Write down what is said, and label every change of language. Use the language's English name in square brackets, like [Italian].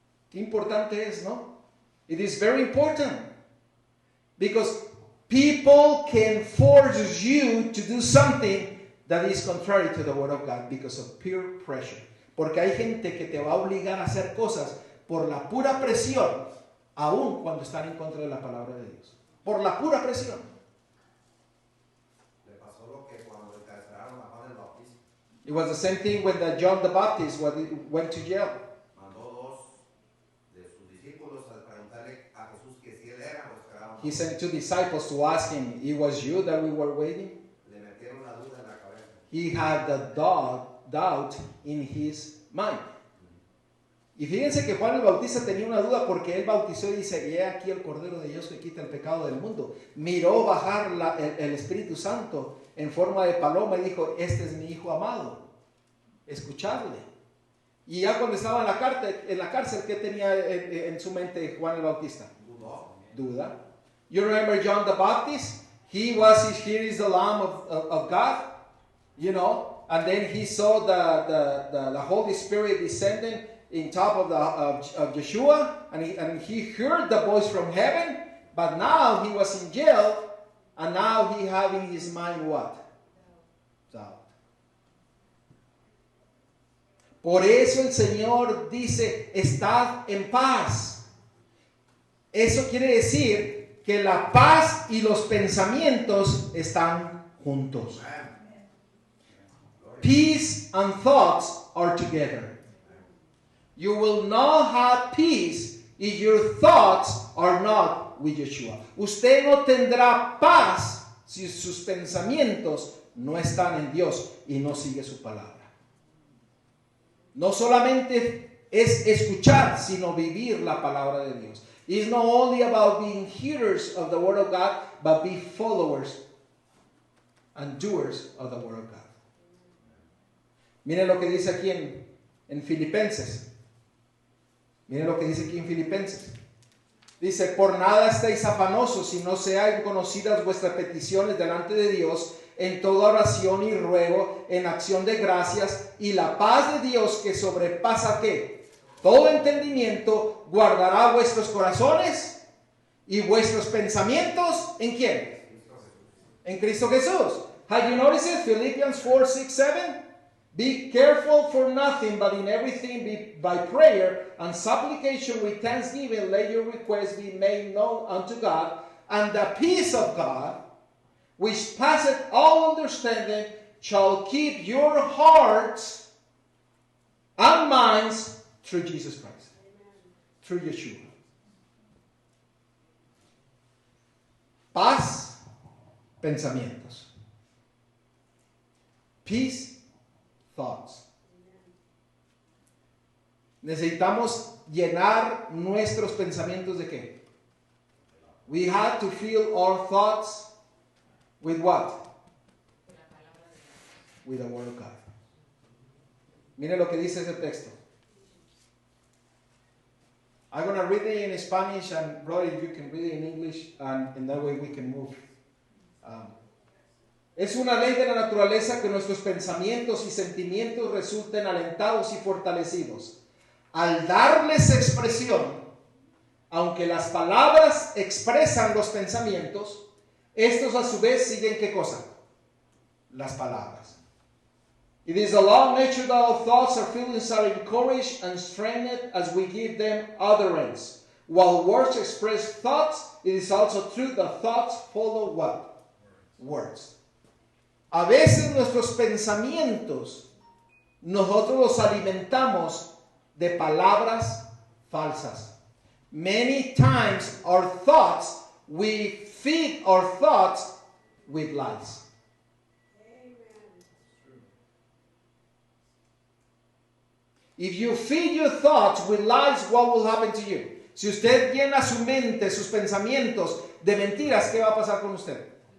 [Spanish] Qué importante es, ¿no? [English] It is very important. Because people can force you to do something that is contrary to the word of God because of peer pressure. [Spanish] Porque hay gente que te va a obligar a hacer cosas por la pura presión, aun cuando están en contra de la palabra de Dios. Por la pura presión. Le pasó lo que cuando encarcelaron a Juan el Bautista. [English] It was the same thing when John the Baptist went to jail. [Spanish] Mandó dos de sus discípulos a preguntarle a Jesús que si él era o esperaba. [English] He sent 2 disciples to ask him, it was you that we were waiting? [Spanish] Le metieron la duda en la cabeza. [English] He had the doubt in his mind. [Spanish] Y fíjense que Juan el Bautista tenía una duda porque él bautizó y dice, y he aquí el Cordero de Dios que quita el pecado del mundo. Miró bajar el Espíritu Santo en forma de paloma y dijo, este es mi Hijo amado, escuchadle. Y ya cuando estaba en la cárcel, ¿qué tenía en su mente Juan el Bautista? Duda. [English] You remember John the Baptist? Here is the Lamb of God, you know, and then he saw the Holy Spirit descending in top of Yeshua, and he heard the voice from heaven, but now he was in jail, and now he having his mind what? Doubt. [Spanish] Por eso el Señor dice, estad en paz. Eso quiere decir que la paz y los pensamientos están juntos. [English] Peace and thoughts are together. You will not have peace if your thoughts are not with Yeshua. [Spanish] Usted no tendrá paz si sus pensamientos no están en Dios y no sigue su palabra. No solamente es escuchar, sino vivir la palabra de Dios. [English] It's not only about being hearers of the Word of God, but be followers and doers of the Word of God. [Spanish] Miren lo que dice aquí en Filipenses. Miren lo que dice aquí en Filipenses. Dice, por nada estáis afanosos, si no sean conocidas vuestras peticiones delante de Dios, en toda oración y ruego, en acción de gracias, y la paz de Dios que sobrepasa ¿qué? Todo entendimiento, guardará vuestros corazones y vuestros pensamientos, ¿en quién? En Cristo Jesús. [English] Have you noticed it? Philippians 4, 6, 7. Be careful for nothing, but in everything by prayer and supplication with thanksgiving, let your requests be made known unto God, and the peace of God, which passeth all understanding, shall keep your hearts and minds through Jesus Christ. Through Yeshua. [Spanish] Paz, pensamientos. [English] Peace, thoughts. [Spanish] Necesitamos llenar nuestros pensamientos de qué? [English] We have to fill our thoughts with what? With the Word of God. [Spanish] Mire lo que dice ese texto. [English] I'm going to read it in Spanish, and brother, if you can read it in English, and in that way we can move. [Spanish] Es una ley de la naturaleza que nuestros pensamientos y sentimientos resulten alentados y fortalecidos. Al darles expresión, aunque las palabras expresan los pensamientos, estos a su vez siguen ¿qué cosa? Las palabras. [English] It is the law of nature that all thoughts or feelings are encouraged and strengthened as we give them utterance. While words express thoughts, it is also true that thoughts follow what? Words. [Spanish] A veces nuestros pensamientos, nosotros los alimentamos de palabras falsas. [English] Many times our thoughts, we feed our thoughts with lies. If you feed your thoughts with lies, what will happen to you? [Spanish] Si usted llena su mente, sus pensamientos de mentiras, ¿qué va a pasar con usted?